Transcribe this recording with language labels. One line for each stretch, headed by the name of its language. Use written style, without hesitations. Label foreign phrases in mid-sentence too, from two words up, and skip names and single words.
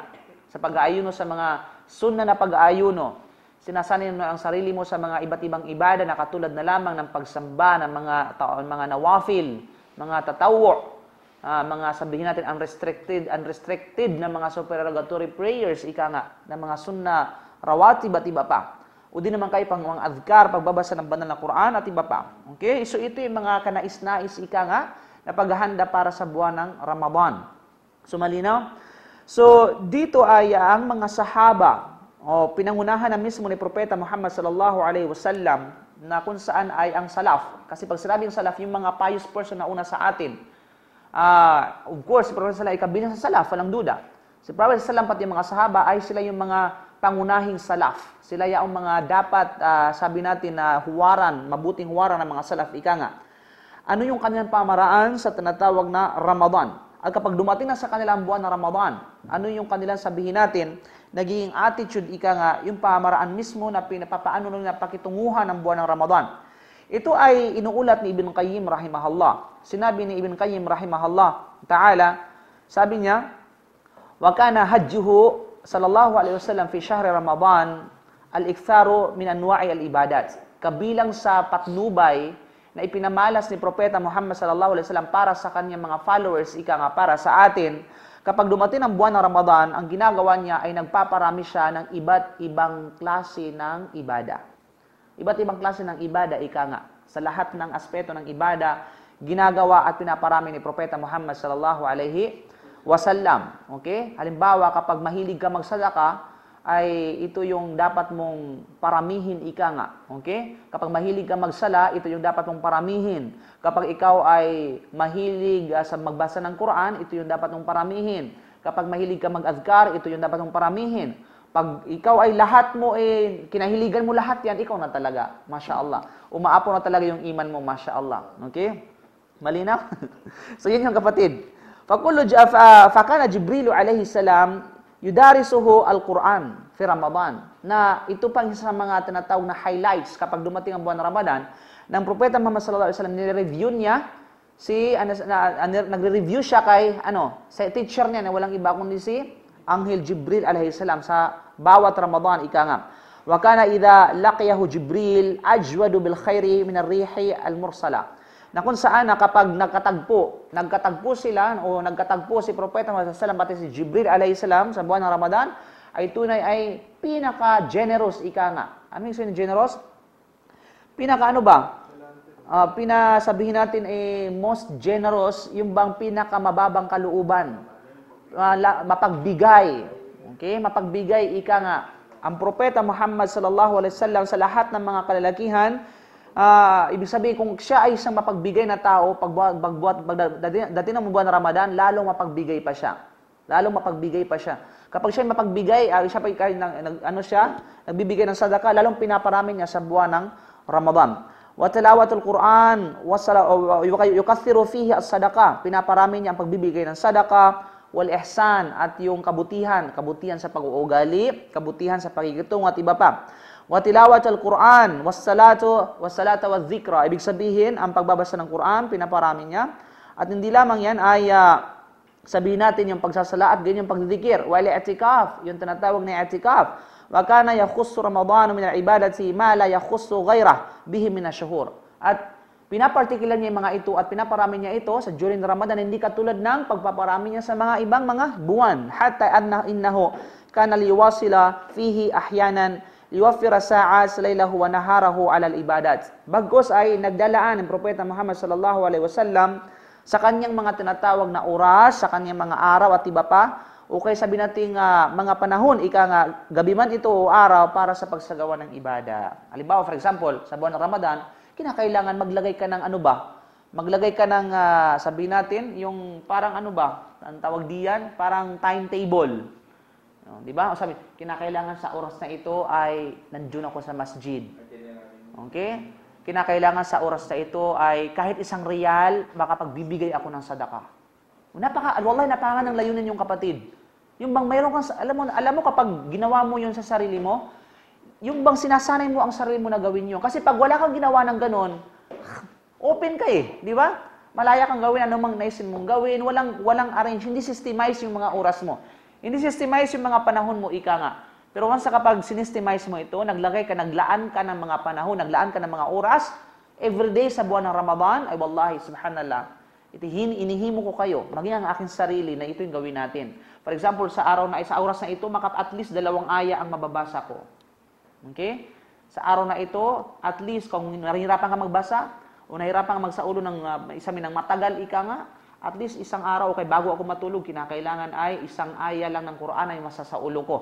Filipino: Sa pag-aayuno sa mga sunna na pag-aayuno. Sinasanay mo na ang sarili mo sa mga iba't ibang ibada na katulad na lamang ng pagsamba ng mga nawafil, mga tatawo, mga sabihin natin unrestricted na mga
English: supererogatory prayers,
Filipino: ika nga, na mga
Arabic: سنن رواتب
Filipino: at iba pa. O di naman kayo pang mga adhkar, pagbabasa ng banal na Quran at iba pa. Okay? So ito yung mga kanais-nais, ika nga, na paghahanda para sa buwan ng Ramadan. So malinaw? So dito ay ang mga sahaba, pinangunahan na mismo ni Propeta Muhammad
Arabic: صلى الله عليه وسلم
Filipino: na kung saan ay ang salaf. Kasi pag sinabing salaf, yung mga
English: pious person
Filipino: na una sa atin.
English: Of course,
Filipino: si Propeta sallallahu ay kabilang sa salaf, walang duda. Si Propeta sallallahu pati yung mga sahaba ay sila yung mga pangunahing salaf. Sila yung mga dapat, sabi natin na mabuting huwaran ng mga salaf, ika nga. Ano yung kanilang pamaraan sa tinatawag na Ramadan? At kapag dumating na sa kanilang buwan na Ramadan, ano yung kanilang sabihin natin, naging attitude, ika nga, yung pamaraan mismo na paano nila pakitunguhan ng buwan ng Ramadan. Ito ay inuulat ni Ibn Qayyim rahimahullah. Sinabi ni Ibn Qayyim
Arabic: رحمه الله تعالى,
Filipino: sabi niya,
Arabic: وكان هديه صلى الله عليه وسلم في شهر رمضان الإكثار من أنواع العبادات.
Filipino: Kabilang sa patnubay na ipinamalas ni Propeta Muhammad
Arabic: صلى الله عليه وسلم
Filipino: para sa kanyang mga followers, ika nga, para sa atin, kapag dumating ang buwan ng Ramadan, ang ginagawa niya ay nagpaparami siya ng iba't ibang klase ng ibada. Iba't ibang klase ng ibada, ika nga. Sa lahat ng aspeto ng ibada, ginagawa at pinaparami ni Propeta Muhammad
Arabic: صلى الله عليه وسلم.
Filipino: Okay? Halimbawa, kapag mahilig ka magsadaka, ay ito yung dapat mong paramihin, ika nga. Okay? Kapag mahilig ka magsala, ito yung dapat mong paramihin. Kapag ikaw ay mahilig sa magbasa ng Quran, ito yung dapat mong paramihin. Kapag mahilig ka mag-adhkar, ito yung dapat mong paramihin. Pag ikaw ay lahat mo, kinahiligan mo lahat yan, ikaw na talaga.
Arabic: ما شاء الله.
Filipino: Umaapo na talaga yung iman mo,
Arabic: ما شاء الله.
Filipino: Okay? Malinaw? So, yun yung kapatid.
Arabic: فكان جبريل عليه السلام يدارسه القرآن في رمضان.
Filipino: Na ito pang isa sa mga tinatawag na highlights kapag dumating ang buwan ng Ramadan, ng Propeta Muhammad
Arabic: صلى الله عليه وسلم,
Filipino: nire-review niya nagre-review siya kay sa teacher niya na walang iba kundi si Anghel Jibril
Arabic: عليه السلام
Filipino: sa bawat Ramadan, ika nga.
Arabic: وكان إذا لقيه جبريل أجود بالخير من الريح المرسلة.
Filipino: Na kung saan kapag nagkatagpo sila o nagkatagpo si Propeta Muhammad
Arabic: صلى الله عليه وسلم
Filipino: pati si Jibril
Arabic: عليه السلام
Filipino: sa buwan ng Ramadan, ay tunay ay pinaka-generous, ika nga. Ano yung sabihin generous? Pinaka-ano ba? Pinasabihin natin
English: most generous,
Filipino: yung bang pinaka-mababang kalooban. Mapagbigay. Okay? Mapagbigay, ika nga. Ang Propeta Muhammad
Arabic: صلى الله عليه وسلم
Filipino: sa lahat ng mga kalalakihan, ibig sabihin, kung siya ay isang mapagbigay na tao, dati ng buwan ng Ramadan, lalong mapagbigay pa siya. Lalong mapagbigay pa siya. Kapag siya ay mapagbigay, siya pa nagbibigay ng sadaka, lalong pinaparami niya sa buwan ng Ramadan.
Arabic: وتلاوة القرآن يكثر فيه الصدقة.
Filipino: Pinaparami niya ang pagbibigay ng sadaka,
Arabic: والإحسان,
Filipino: at yung kabutihan sa pag-uugali, kabutihan sa pakikitungo at iba pa.
Arabic: وتلاوة القرآن, والصلاة والذكر.
Filipino: Ibig sabihin, ang pagbabasa ng Quran, pinaparami niya. At hindi lamang yan ay sabihin natin yung pagsasala at ganyan yung pagdidikir.
Arabic: والاعتكاف,
Filipino: yung tinatawag na i'tikaf.
Arabic: وكان يخص رمضان من العبادات ما لا يخص غيره به من الشهور.
Filipino: At pinapartikular niya yung mga ito at pinaparami niya ito sa during Ramadan, hindi katulad ng pagpaparami niya sa mga ibang mga buwan.
Arabic: حتى إنه كان ليواصل فيه أحيانا ليوفر ساعات ليله ونهاره على العبادات.
Filipino: Bagkus ay nagdalaan ng Propeta Muhammad
Arabic: صلى الله عليه وسلم
Filipino: sa kanyang mga tinatawag na oras, sa kanyang mga araw at iba pa, o kaya sabi natin mga panahon, ika nga, gabi man ito o araw para sa pagsagawa ng ibada. Halimbawa,
English: for example,
Filipino: sa buwan ng Ramadan, kinakailangan maglagay ka ng Maglagay ka ng, sabi natin, yung parang ang tawag diyan, parang timetable. Di ba? O sabi, kinakailangan sa oras na ito ay nandiyon ako sa masjid. Okay? Kinakailangan sa oras na ito ay kahit isang riyal, makapagbibigay ako ng sadaka. Wallahi, napaka ng layunin yung kapatid. Yung bang mayroon kang, alam mo kapag ginawa mo yun sa sarili mo, yung bang sinasanay mo ang sarili mo na gawin yun. Kasi pag wala kang ginawa ng ganon, open ka di ba? Malaya kang gawin, anumang naisin mong gawin, walang arrange, hindi systemize yung mga oras mo. Hindi systemize yung mga panahon mo, ika nga. Pero once kapag sinesthemize mo ito, naglaan ka ng mga panahon, naglaan ka ng mga oras, everyday sa buwan ng Ramadan, ay
Arabic: والله سبحان الله,
Filipino: inihimo ko kayo, maging ang aking sarili na ito yung gawin natin.
English: For example,
Filipino: sa oras na ito,
English: at least
Filipino: 2 aya ang mababasa ko. Okay? Sa araw na ito,
English: at least
Filipino: kung nahihirapan ka magbasa, o nahihirapan ka magsaulo ng matagal, ika nga,
English: at least
Filipino: isang araw, okay, bago ako matulog, kinakailangan ay 1 aya lang ng Quran ay masasaulo ko.